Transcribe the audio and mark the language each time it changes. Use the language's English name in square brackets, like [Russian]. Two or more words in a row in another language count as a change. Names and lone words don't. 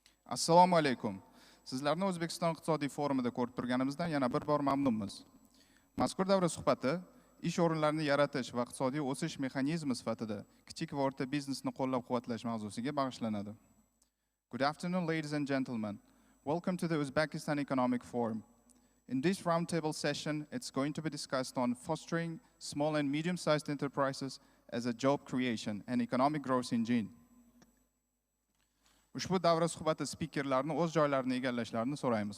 [Uzbek] Assalomu alaykum. Sizlarni O'zbekiston iqtisodiy forumida ko'rib turganimizdan yana bir bor mamnunmiz. Mazkur davra suhbati ish o'rinlarini yaratish va iqtisodiy o'sish mexanizmi sifatida kichik va o'rta biznesni qo'llab-quvvatlash mavzusiga bag'ishlanadi. [English] Good afternoon, ladies and gentlemen. Welcome to the Uzbekistan Economic Forum. In this roundtable session, it's going to be discussed on fostering small and medium-sized enterprises as a job creation and economic growth engine. [Uzbek] Ushbu davra suhbati speakerlarni o'z joylarini egallashlarini so'raymiz.